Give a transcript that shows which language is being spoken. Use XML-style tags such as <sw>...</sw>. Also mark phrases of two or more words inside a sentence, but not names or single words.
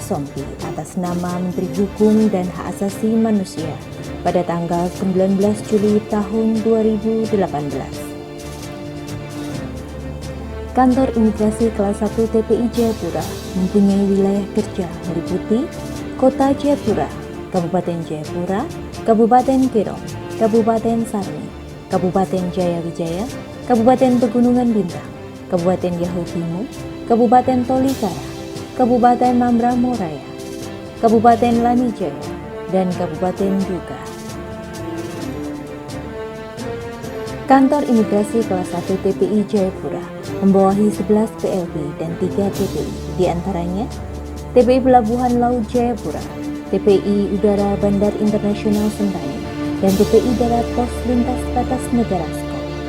<id>Sompi atas nama Menteri Hukum dan Hak Asasi Manusia pada tanggal 19 Juli tahun 2018. Kantor Imigrasi Kelas 1 TPI Jayapura mempunyai wilayah kerja meliputi Kota Jayapura, Kabupaten Jayapura, Kabupaten Kerong, Kabupaten Sarmi, Kabupaten Jayawijaya, Kabupaten Pegunungan Bintang, Kabupaten Yahukimo, Kabupaten Tolikara, Kabupaten Mambramo Raya, Kabupaten Lanijaya, dan Kabupaten Duga. Kantor Imigrasi Kelas 1 TPI Jayapura membawahi 11 PLB dan 3 TPI, diantaranya TPI Pelabuhan Laut Jayapura, TPI Udara Bandar Internasional Sentani, dan TPI Darat Pos Lintas Batas Negara Skop.</id>